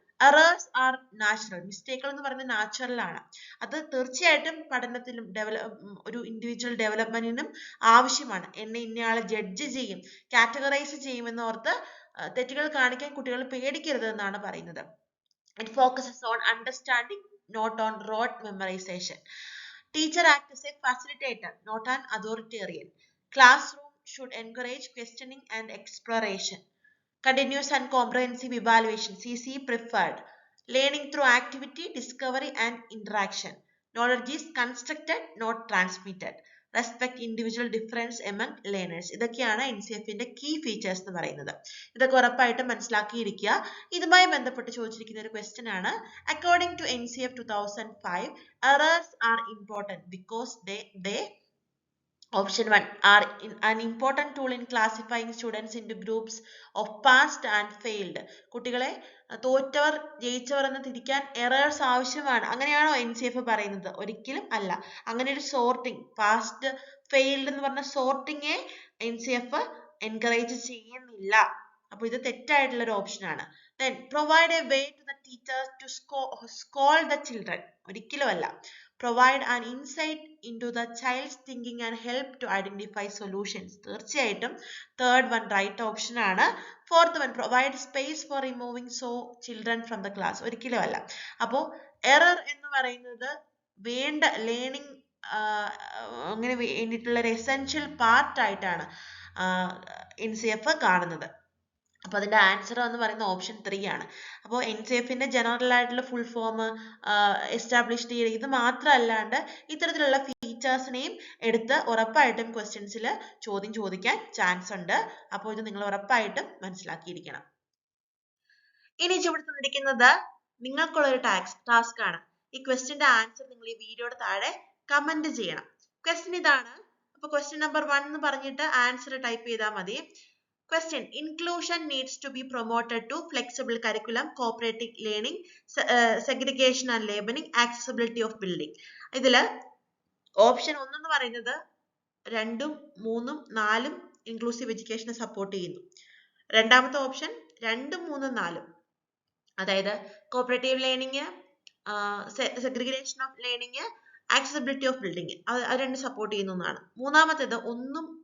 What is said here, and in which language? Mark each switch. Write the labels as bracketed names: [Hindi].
[English] Errors are natural. [Malayalam] മിസ്റ്റേക്കുകൾ എന്ന് പറയുന്നത് natural ആണ്. അത് തീർച്ചയായിട്ടും പഠനത്തിലും ഒരു ഇൻഡിവിജ്വൽ ഡെവലപ്മെന്റിനും ആവശ്യമാണ്. ഇന്നയാളെ ജഡ്ജ് ചെയ്യും, കാറ്റഗറൈസ് ചെയ്യുമെന്ന് ഓർത്ത് തെറ്റുകൾ കാണിക്കാൻ കുട്ടികൾ പേടിക്കരുത് എന്നാണ് പറയുന്നത്. [English] It focuses on understanding, not on rote memorization. Teacher acts as a facilitator, not an authoritarian. Classroom should encourage questioning and exploration. Continuous and comprehensive evaluation, CC preferred. Learning through activity, discovery and interaction. Knowledge is constructed, not transmitted. Respect individual difference among learners. [Malayalam] ഇതൊക്കെയാണ് NCF-ന്റെ key features എന്ന് പറയുന്നത്. ഇതൊക്കെ ഉറപ്പായിട്ടും മനസ്സിലാക്കിയിരിക്കുക. ഇതുമായി ബന്ധപ്പെട്ട് ചോദിച്ചിരിക്കുന്ന ഒരു question ആണ്. [English] According to NCF 2005, errors are important because they Option 1 are an important tool in classifying students into groups of passed and failed. [Malayalam] കുട്ടികളെ തോറ്റവർ ജയിച്ചവർ എന്ന് തിരിക്കാൻ എറേഴ്സ് ആവശ്യമാണ്. അങ്ങനെയാണോ NCF പറയുന്നത്? ഒരിക്കലും അല്ല. അങ്ങനെ ഒരു സോർട്ടിംഗ്, പാസ്ഡ് ഫെയിൽഡ് എന്ന് പറഞ്ഞ സോർട്ടിങ്ങെ NCF എൻകറേജ് ചെയ്യുന്നില്ല. അപ്പൊ ഇത് തെറ്റായിട്ടുള്ള ഒരു ഓപ്ഷൻ ആണ്. [English] Then provide a way to the teachers to scold the children. [Malayalam] ഒരിക്കലും അല്ല. [English] Provide an insight into the child's thinking and help to identify solutions. [Malayalam] തീർച്ചയായിട്ടും [English] third one right option ആണ്. Fourth one, provide space for removing children from the class. [Malayalam] ഒരിക്കലും അല്ല. അപ്പോ error എന്ന് പറയുന്നത് വേണ്ട ലേണിംഗ് അങ്ങനെ വേണ്ടിയിട്ടുള്ള ഒരു എസെൻഷ്യൽ പാർട്ട് ആയിട്ടാണ് NCF കാണുന്നത്. അപ്പൊ അതിന്റെ ആൻസർ എന്ന് പറയുന്ന ഓപ്ഷൻ 3 ആണ്. അപ്പോൾ NCF-ന്റെ ജനറൽ ആയിട്ടുള്ള ഫുൾ ഫോം, എസ്റ്റാബ്ലിഷ്ഡ് ഇയർ, ഇത് മാത്രമല്ലാണ്ട് ഇത്തരത്തിലുള്ള ഫീച്ചേഴ്സിനെയും എടുത്ത് ഉറപ്പായിട്ടും ക്വസ്റ്റ്യൻസിൽ ചോദിക്കാൻ ചാൻസ് ഉണ്ട്. അപ്പോൾ ഇത് നിങ്ങൾ ഉറപ്പായിട്ടും മനസ്സിലാക്കിയിരിക്കണം. ഇനി ഇവിടെ തന്നിരിക്കുന്നത് നിങ്ങൾക്കുള്ള ഒരു ടാസ്ക് ആണ്. ഈ ക്വസ്റ്റ്യന്റെ ആൻസർ നിങ്ങൾ ഈ വീഡിയോയുടെ താഴെ കമന്റ് ചെയ്യണം. ക്വസ്റ്റ്യൻ ഇതാണ്. അപ്പൊ ക്വസ്റ്റ്യൻ നമ്പർ 1 എന്ന് പറഞ്ഞിട്ട് ആൻസർ ടൈപ്പ് ചെയ്താൽ മതി. [English] Question: Inclusion needs to be promoted to flexible curriculum, cooperative learning, segregation and labeling, accessibility of building. [Malayalam] ഇതില് ഓപ്ഷൻ 1 എന്ന് പറയുന്നത് 2, 3, 4 ഇൻക്ലൂസീവ് എഡ്യൂക്കേഷനെ സപ്പോർട്ട് ചെയ്യുന്നു. രണ്ടാമത്തെ ഓപ്ഷൻ 2, 3, 4, അതായത് cooperative learning, segregation of learning, accessibility of building, അത് രണ്ട് സപ്പോർട്ട് ചെയ്യുന്ന ഒന്നാണ്. മൂന്നാമത്തേത് 1ഉം